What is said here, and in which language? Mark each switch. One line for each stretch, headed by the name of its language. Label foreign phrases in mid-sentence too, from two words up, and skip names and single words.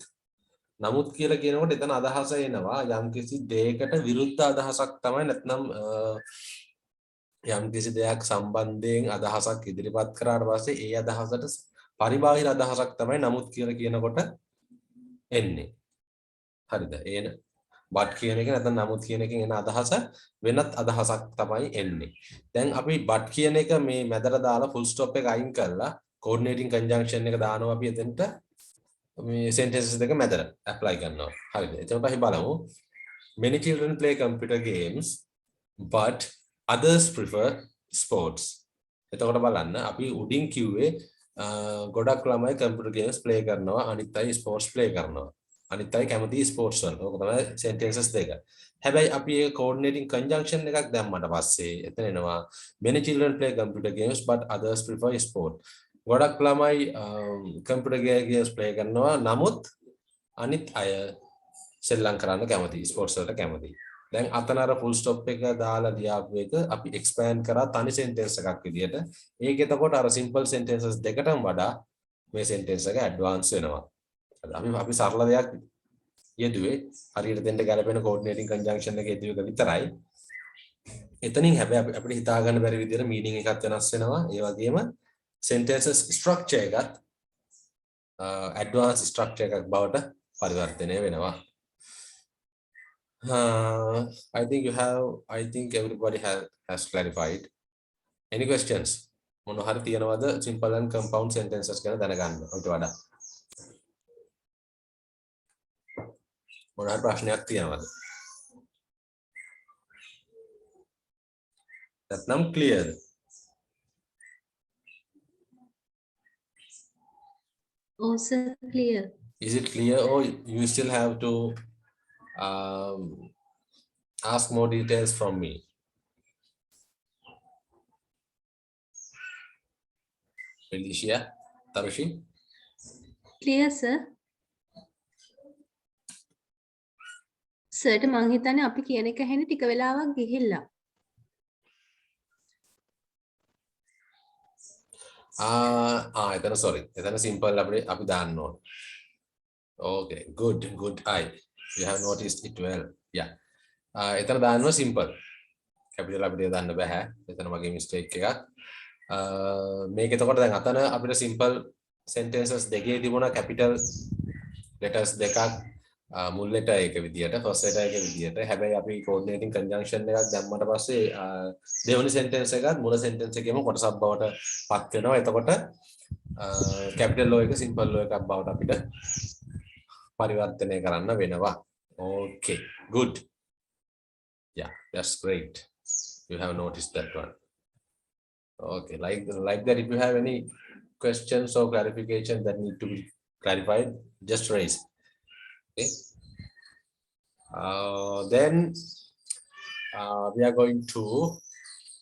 Sinhala: නමුත් කියලා කියනකොට එතන අදහස එනවා යම්කිසි දෙයකට විරුද්ධ අදහසක් තමයි නැත්නම් යම්කිසි දෙයක් සම්බන්ධයෙන් අදහසක් ඉදිරිපත් කරාට පස්සේ ඒ අදහසට පරිබාහිර අදහසක් තමයි නමුත් කියලා කියනකොට එන්නේ. හරිද? ඒන but කියන එක නැත්නම් නමුත් කියන එකෙන් එන අදහස වෙනත් අදහසක් තමයි එන්නේ. දැන් අපි but කියන එක මේ මැදට දාලා
English: full stop
Sinhala: එක අයින් කරලා
English: coordinating conjunction
Sinhala: එක දානවා අපි එතනට මේ sentences දෙක මැදට apply කරනවා. හරිද? එතකොට අපි බලමු
English: many children play computer games but others prefer sports.
Sinhala: එතකොට බලන්න අපි උඩින් කිව්වේ ගොඩක් ළමයි
English: computer games play
Sinhala: කරනවා අනිත් අය
English: sports play
Sinhala: කරනවා. අනිත් අය කැමති sports වල. ඕක තමයි sentences දෙක. හැබැයි අපි ඒ
English: coordinating conjunction
Sinhala: එකක් දැම්මට පස්සේ එතන එනවා
English: many children play computer games but others prefer sport.
Sinhala: ගොඩක් ළමයි
English: computer games play
Sinhala: කරනවා නමුත් අනිත් අය සෙල්ලම් කරන්න කැමති sports වලට කැමති. දැන් අතන අර
English: full stop
Sinhala: එක දාලා ලියාපු එක අපි expand කරා තනි sentence එකක් විදියට. ඒක එතකොට අර
English: simple sentences
Sinhala: දෙකටම වඩා මේ sentence එක advance වෙනවා. අපි සරල දෙයක් යෙදුවේ හරියට දෙන්න ගැලපෙන
English: coordinating conjunction
Sinhala: එක යෙදුවක විතරයි. එතනින් හැබැයි අපිට හිතා ගන්න බැරි විදියට meaning එකක් වෙනස් වෙනවා. ඒ වගේම
English: sentences structure
Sinhala: එකත්
English: advanced structure
Sinhala: එකක් බවට පරිවර්තනය වෙනවා.
English: I think everybody has clarified. Any questions?
Sinhala: මොන හරි තියනවද
English: simple and compound sentences
Sinhala: ගැන දැනගන්න ඔයිට වඩා? මොන හරි ප්‍රශ්නයක් තියනවද? නැත්නම් clear?
English: Also clear. Is it clear or you still have to ask more details from me? Felicia, Tarushi? Clear sir.
Sinhala: සර්ට මං හිතන්නේ අපි කියන එක ඇහෙන ටික වෙලාවක් ගිහිල්ලා. එතන sorry. එතන simple අපි දාන්න ඕන.
English: Okay, good. Eye. You have noticed it well. Yeah.
Sinhala: එතන දාන්නවා simple. capital අපිට දාන්න බෑ. එතන මගේ mistake එකක්. මේක එතකොට දැන් අතන අපිට
English: simple sentences
Sinhala: දෙකේ තිබුණා
English: capital letters
Sinhala: දෙකක් මුල් letter එක විදියට
English: first letter
Sinhala: එක විදියට. හැබැයි අපි
English: coordinating conjunction
Sinhala: එකක් දැම්මට පස්සේ දෙවෙනි sentence එකත් මුල sentence එකේම කොටසක් බවට පත් වෙනවා. එතකොට
English: capital O
Sinhala: එක
English: simple O
Sinhala: එකක් බවට අපිට පරිවර්තනය කරන්න වෙනවා.
English: Okay, good. Yeah, that's great. You have noticed that one. Okay, like that, if you have any questions or clarification that need to be clarified, just raise. Okay. Then we are going to complex sentences.